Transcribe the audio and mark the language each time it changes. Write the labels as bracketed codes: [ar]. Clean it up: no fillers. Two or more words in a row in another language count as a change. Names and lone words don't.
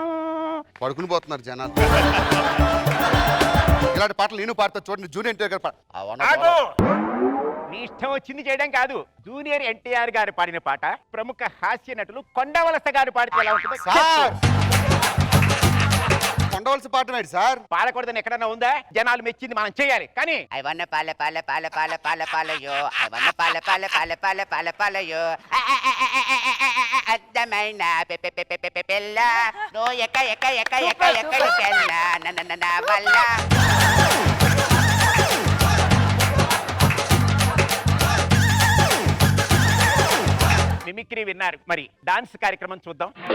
[te] పడుకుని పోతున్నారు జనాలు. ఇలాంటి పాటలు నేను పాడతా చూడండి. జూనియర్ ఎన్టీఆర్ గారు ఆగు! నీ ఇష్టం వచ్చింది చేయడం కాదు. జూనియర్ ఎన్టీఆర్ గారు పాడిన పాట ప్రముఖ హాస్య నటులు కొండవలస గారు పాడితే ఎలా ఉంటుందో సార్. కొండవలస పాట నాడు సార్. పాడకూడదని ఎక్కడన్నా ఉందా? జనాలు మెచ్చింది మనం చేయాలి. కానీ [en] I wanna pala pala pala pala pala pala yo. I wanna pala pala pala pala pala pala yo. [te] అందమైన పిల్ల నో ఎక్క ఎక్క ఎక్క ఎక్క ఎక్కడికెళ్ళ నా వల్ల. మిమిక్రీ విన్నారు, మరి డాన్స్ కార్యక్రమం చూద్దాం.